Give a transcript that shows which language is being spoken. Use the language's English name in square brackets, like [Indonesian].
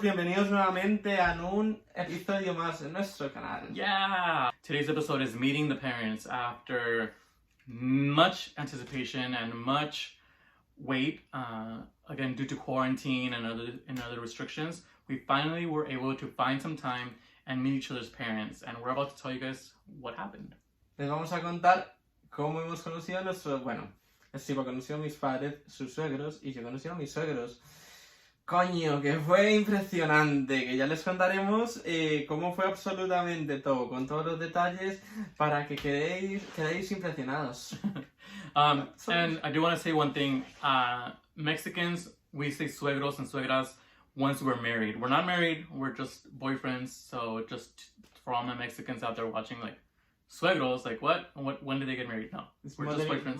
[Spanish] Bienvenidos nuevamente a un episodio más en nuestro canal. [English] Yeah! Today's episode is meeting the parents after much anticipation and much wait. Again, due to quarantine and other restrictions, we finally were able to find some time and meet each other's parents. And we're about to tell you guys what happened. [Spanish] Les vamos a contar cómo hemos conocido a nuestros... Bueno, Steve conoció a mis padres, sus suegros, y yo conocí a mis suegros. Coño, que fue impresionante, que ya les contaremos cómo fue absolutamente todo, con todos los detalles, para que quedéis impresionados. [English] And I do want to say one thing. Mexicans, we say suegros and suegras once we're married. We're not married, we're just boyfriends. So just for all my Mexicans out there watching, like, suegros, like what? When did they get married? No, we're just boyfriends.